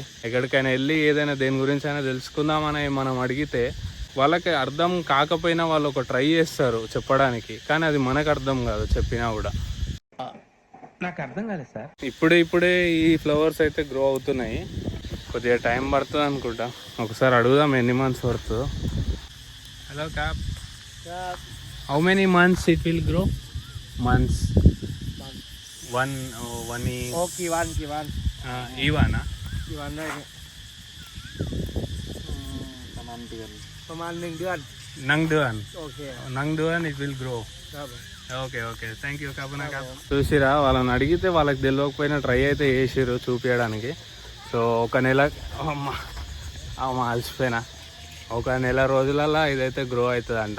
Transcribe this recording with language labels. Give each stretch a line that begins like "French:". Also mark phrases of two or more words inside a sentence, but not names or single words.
Telugu: ఎక్కడికైనా వెళ్ళి ఏదైనా దేని గురించి అయినా తెలుసుకుందామని మనం అడిగితే వాళ్ళకి అర్థం కాకపోయినా వాళ్ళు ఒక ట్రై చేస్తారు చెప్పడానికి, కానీ అది మనకు అర్థం కాదు చెప్పినా కూడా. నాకు అర్థం కాలేదు సార్. ఇప్పుడే ఈ ఫ్లవర్స్ అయితే గ్రో అవుతున్నాయి, కొద్దిగా టైం పడుతుంది అనుకుంటా. ఒకసారి అడుగుదాం ఎన్ని మంత్స్ పడుతుందో. హలో క్యాప్,
English: how many months it will grow? months one okay one ఇవానా
Thai: ประมาณ1 เดือน
English: నంగ్డువన్ it will grow. okay thank you
Thai: ขอบคุณ ครับ.
Telugu: చూసిరా, వాళ్ళని అడిగితే వాళ్ళకి తెలియకపోయినా ట్రై అయితే చేసిర్రు చూపించడానికి. సో ఒక నెల అలసిపోయినా, ఒక నెల రోజులలో ఇదైతే గ్రో అవుతుందంట.